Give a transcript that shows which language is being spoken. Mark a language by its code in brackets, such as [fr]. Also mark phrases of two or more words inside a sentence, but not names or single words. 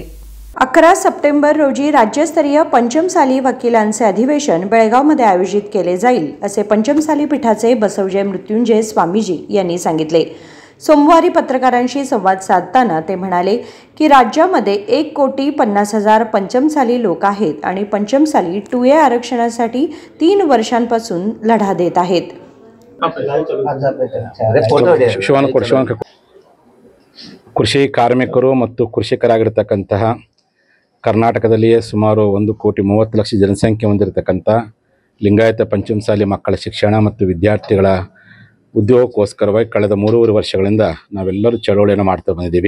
[mr] 11 सप्टेंबर रोजी राज्यस्तरीय पंचमसाली वकिलांचे अधिवेशन बेळगावमध्ये आयोजित केले जाईल असे पंचमसाली पीठाचे बसवजे मृत्युंजय स्वामीजी यांनी सांगितले. सोमवारी पत्रकारांशी संवाद साधताना ते म्हणाले की राज्यामध्ये 1,50,000 पंचमसाली लोक आहेत आणि पंचमसाली 2A आरक्षणासाठी 3 वर्षांपासून लढा देत आहेत. [kn] ಕೃಷಿ ಕಾರ್ಮಿಕರು ಮತ್ತು ಕೃಷಿಕರಾಗಿರ್ತಕ್ಕಂತಹ ಕರ್ನಾಟಕದಲ್ಲಿಯೇ ಸುಮಾರು 1,30,00,000 ಜನಸಂಖ್ಯೆ ಹೊಂದಿರತಕ್ಕಂಥ ಲಿಂಗಾಯತ ಪಂಚಮಸಾಲಿ ಮಕ್ಕಳ ಶಿಕ್ಷಣ ಮತ್ತು ವಿದ್ಯಾರ್ಥಿಗಳ ಉದ್ಯೋಗಕ್ಕೋಸ್ಕರವಾಗಿ ಕಳೆದ 3.5 ವರ್ಷಗಳಿಂದ ನಾವೆಲ್ಲರೂ ಚಳವಳಿಯನ್ನು ಮಾಡ್ತಾ ಬಂದಿದ್ದೀವಿ.